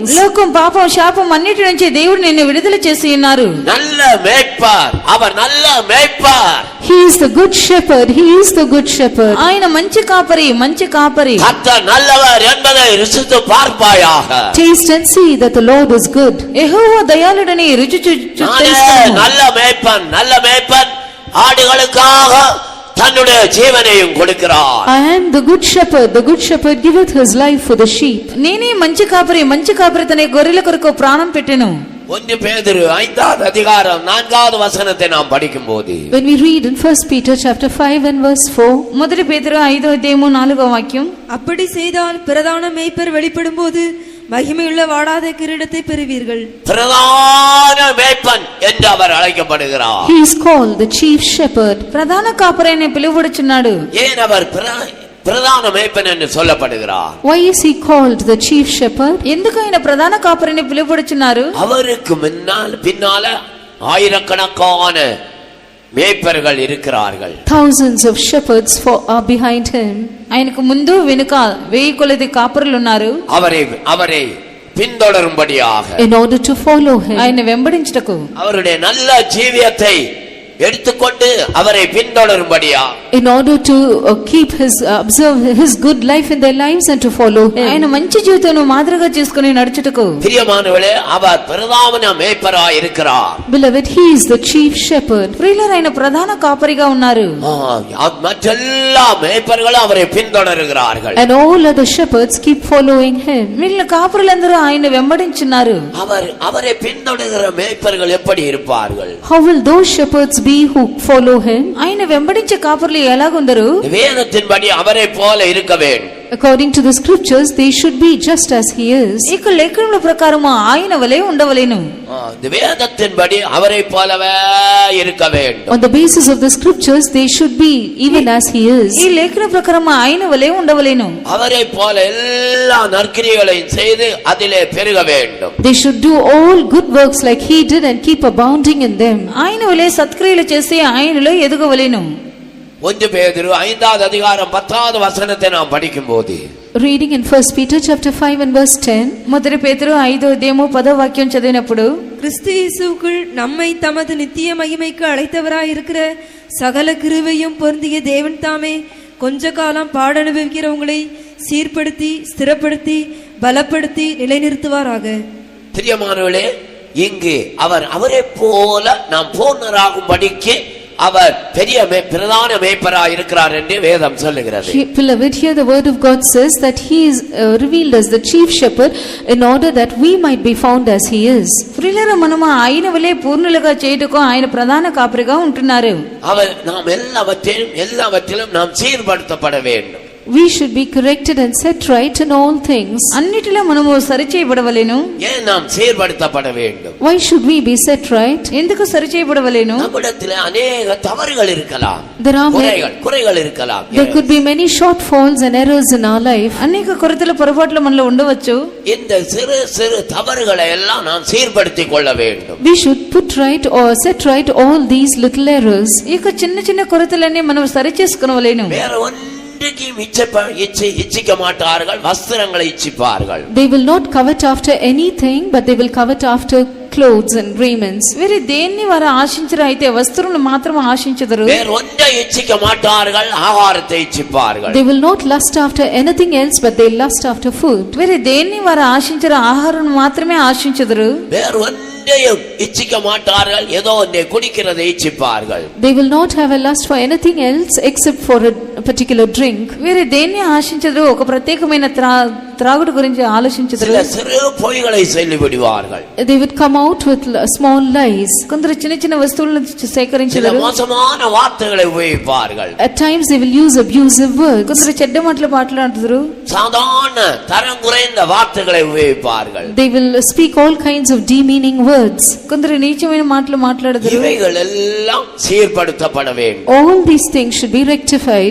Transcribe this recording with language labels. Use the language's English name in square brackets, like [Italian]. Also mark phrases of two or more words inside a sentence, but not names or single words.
[Telugu] లోకం పాపం శాపం అన్నిటి నుంచి దేవుడు నిన్ను విడుదల చేసి ఉన్నారు. [Tamil] நல்ல மேய்ப்பர், அவர் நல்ல மேய்ப்பர். [English] He is the good shepherd. He is the good shepherd. [Telugu] ఆయన మంచి కాపరి, మంచి కాపరి. [Tamil] கர்த்தர் நல்லவர் என்பதை ருசித்து பார்ப்பாயாக. [English] Taste and see that the Lord is good. [Telugu] యెహోవా దయాళుడని రుచి [Tamil] நானே நல்ல மேய்ப்பன், நல்ல மேய்ப்பன், ஆடுகளுக்காக தன்னுடைய ஜீவனையும் கொடுக்கிறார். [English] I am the good shepherd. The good shepherd giveth his life for the sheep. [Telugu] నేనే మంచి కాపరి, మంచి కాపరి తన గొర్రెల కొరకు ప్రాణం పెట్టెను. [Tamil] 1 பேதுரு 5வது அதிகாரம் 4வது வசனத்தை நாம் படிக்கும்போது, [English] When we read in 1 Peter chapter 5 and verse 4, [Telugu] మొదటి పేతురు 5వ అధ్యాయము 4వ వాక్యం. [Tamil] அப்படி செய்தால் பிரதான மேய்ப்பர் வெளிப்படும்போது மகிமையுள்ள வாடாத கிரீடத்தை பெறுவீர்கள். பிரதான மேய்ப்பன் என்று அவர் அழைக்கப்படுகிறார். [English] he is called the chief shepherd. [Telugu] ప్రధాన కాపరి అని పిలువబడుచున్నాడు. [Tamil] ஏன் அவர் பிரதான மேய்ப்பன் என்று சொல்லப்படுகிறார்? [English] Why is he called the chief shepherd? [Telugu] ఎందుకు ఆయన ప్రధాన కాపరిని పిలువబడుచున్నారు? [Tamil] அவருக்கு பின்னால ஆயிரக்கணக்கான மேய்ப்பர்கள் இருக்கிறார்கள். [English] Thousands of shepherds are behind him. [Telugu] ఆయనకు ముందు వెనుక 1000 కొలది కాపరులు ఉన్నారు. [Tamil] அவரை பின்தொடரும்படியாக, [English] in order to follow him. [Telugu] ఆయన వెంబడించుటకు, [Tamil] அவருடைய நல்ல ஜீவியத்தை எடுத்துக்கொண்டு அவரை பின்தொடரும்படியா, [English] in order to observe his good life in their lives and to follow him. [Telugu] ఆయన మంచి జీవితాన్ని మాదిరిగా చేసుకుని నడుచుటకు. [Tamil] பிரியமானவர்களே, அவர் பிரதான மேய்ப்பராய் இருக்கிறார். [English] Beloved, he is the chief shepherd. [Telugu] ప్రియులారా, ఆయన ప్రధాన కాపరిగా ఉన్నారు. [Tamil] மற்றெல்லா மேய்ப்பர்களும் அவரை பின்தொடருகிறார்கள். [English] And all other shepherds keep following him. [Telugu] వీళ్ళ కాపరులందరూ ఆయన వెంబడించున్నారు. [Tamil] அவரை பின்தொடர்கிற மேய்ப்பர்கள் எப்படி இருப்பார்கள்? [English] How will those shepherds be who follow him? [Telugu] ఆయన వెంబడించే కాపరులు ఎలాగుందరు? [Tamil] வேதத்தின்படி அவரை போல இருக்க வேண்டும். [English] According to the scriptures, they should be just as he is. [Telugu] ఇక లేఖనముల ప్రకారము ఆయన వలె ఉండవలెను. [Tamil] இந்த வேதத்தின்படி அவரை போலவே இருக்க வேண்டும். [English] On the basis of the scriptures, they should be even as he is. [Telugu] ఈ లేఖన ప్రకారము ఆయన వలె ఉండవలెను. [Tamil] அவரை போல எல்லா நற்கிரியைகளையும் செய்து அதிலே பெருக வேண்டும். [English] They should do all good works like he did and keep abounding in them. [Telugu] ఆయన వలె సత్క్రియలు చేసి ఆయనలో ఎదగవలెను. [Tamil] 1 பேதுரு 5வது அதிகாரம் 10வது வசனத்தை நாம் படிக்கும்போது, [English] Reading in 1 Peter chapter 5 and verse 10. [Telugu] మొదటి పేతురు 5వ అధ్యాయము 10వ వాక్యం చదివినప్పుడు, [Tamil] கிறிஸ்து இயேசுவுக்குள் நம்மை தமது நித்திய மகிமைக்கு அழைத்தவராயிருக்கிற சகல கிருபையும் பொருந்திய தேவன் தாமே கொஞ்ச காலம் பாடனுபவிக்கிறவங்களை சீர்படுத்தி ஸ்திரப்படுத்தி பலப்படுத்தி நிலைநிறுத்துவாராக. பிரியமானவர்களே, இங்கு அவரை போல நாம் பூர்ணராகும்படிக்கு அவர் பெரிய பிரதான மேய்ப்பராய் இருக்கிறார் என்று வேதம் சொல்லுகிறது. [English] Beloved, here the word of God says that he is revealed as the chief shepherd in order that we might be found as he is. [Telugu] ప్రియులారా, మనము ఆయన వలె పూర్ణులుగా చేయుటకు ఆయన ప్రధాన కాపరిగా ఉంటున్నారు. [Tamil] அவர் நாம் எல்லாவற்றிலும் நாம் சீர்படுத்தப்பட வேண்டும். [English] We should be corrected and set right in all things. [Telugu] అన్నిటిలో మనము సరిచేయబడవలెను. [Tamil] ஏன் நாம் சீர்படுத்தப்பட வேண்டும்? [English] Why should we be set right? [Telugu] ఎందుకు సరిచేయబడవలెను? [Tamil] நம்மிடத்தில் अनेक தவறுகள் இருக்கலாம், [English] There are [Tamil] குறைகள் இருக்கலாம். [English] There could be many shortfalls and errors in our life. [Telugu] అనేక కొరతల పొరపాట్లు మనలో ఉండవచ్చు. [Tamil] இந்த சிறு சிறு தவறுகளை எல்லாம் நாம் சீர்படுத்திக் கொள்ள வேண்டும். [English] We should put right or set right all these little errors. [Telugu] ఇక చిన్న చిన్న కొరతలన్నీ మనం సరిచేసుకొనవలెను. [Tamil] வேற இச்சிக்க மாட்டார்கள், வஸ்திரங்களை இச்சிப்பார்கள். [English] They will not covet after anything, but they will covet after clothes and raiments. [Telugu] వేరే దేన్ని వారు ఆశించరు, అయితే వస్త్రములు మాత్రం ఆశించదరు. [Tamil] வேற ஒன்றை இச்சிக்க மாட்டார்கள், ஆகாரத்தை இச்சிப்பார்கள். [English] They will not lust after anything else, but they lust after food. [Telugu] వేరే దేన్ని వారు ఆశించరు, ఆహారం మాత్రమే ఆశించదరు. [Tamil] வேற ஒன்றையும் இச்சிக்க மாட்டார்கள், ஏதோ ஒன்றை குடிக்கிறதை இச்சிப்பார்கள். [English] They will not have a lust for anything else except for a particular drink. [Telugu] వేరే దేన్ని ఆశించరు, ఒక ప్రత్యేకమైన త్రాగుడు గురించి ఆలోచించరు. [Tamil] சில சிறு பொய்களை சொல்லி விடுவார்கள். [English] They would come out with small lies. [Telugu] కొందరు చిన్న చిన్న వస్తువులను [Tamil] சில [Telugu] సేకరించరు. [Tamil] மோசமான வார்த்தைகளை உபயோகிப்பார்கள். [English] At times they will use abusive words. [Telugu] కొందరు చెడ్డ మాటలు మాట్లాడుతారు. [Tamil] சாதாரண தரம் குறைந்த வார்த்தைகளை உபயோகிப்பார்கள். [English] They will speak all kinds of demeaning words. [Telugu] కొందరు నీచమైన మాటలు మాట్లాడుతారు. [Tamil] இவைகள் எல்லாம் சீர்படுத்தப்பட வேண்டும். [English] All these things should be rectified.